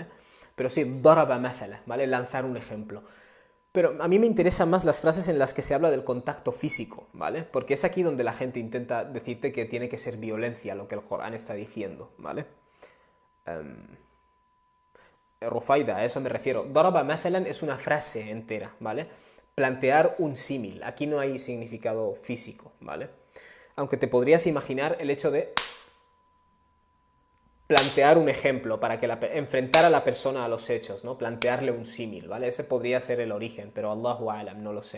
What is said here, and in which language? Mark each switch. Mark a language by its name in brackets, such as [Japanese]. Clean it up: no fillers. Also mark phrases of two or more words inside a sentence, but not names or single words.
[Spanish] Pero sí, [Arabic] ضرب مثلا, [Spanish] ¿vale? Lanzar un ejemplo. Pero a mí me interesan más las frases en las que se habla del contacto físico, ¿vale? Porque es aquí donde la gente intenta decirte que tiene que ser violencia lo que el Corán está diciendo, ¿vale? Rufaida, a eso me refiero. [Arabic] ضرب مثلا [Spanish] es una frase entera, ¿vale? Plantear un símil. Aquí no hay significado físico, ¿vale? Aunque te podrías imaginar el hecho de plantear un ejemplo para que enfrentar a la persona a los hechos, ¿no? Plantearle un símil, ¿vale? Ese podría ser el origen, pero [Arabic] الله أعلم, [Spanish] no lo sé.